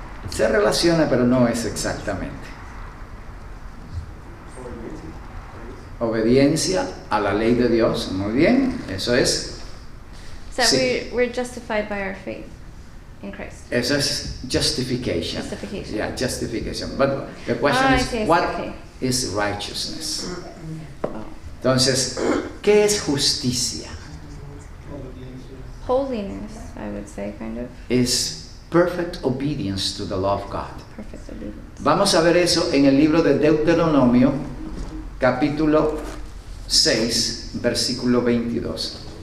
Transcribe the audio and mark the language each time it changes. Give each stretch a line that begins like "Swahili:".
Spanish: Se relaciona, pero no es exactamente. Obediencia a la ley de Dios. Muy bien, eso es.
English: So
Spanish: Sí.
English: we're justified by our faith in Christ.
Spanish: Eso es justification.
English: Justification. Yeah, justification. But the question I is, see, what okay. is righteousness?
Spanish: Entonces, ¿qué es justicia?
English: Holiness, I would say, kind of.
Spanish: Es
English: perfect obedience to the law of God. Perfect obedience.
Spanish: Vamos a ver eso en el libro de Deuteronomio, capítulo 6, versículo 22.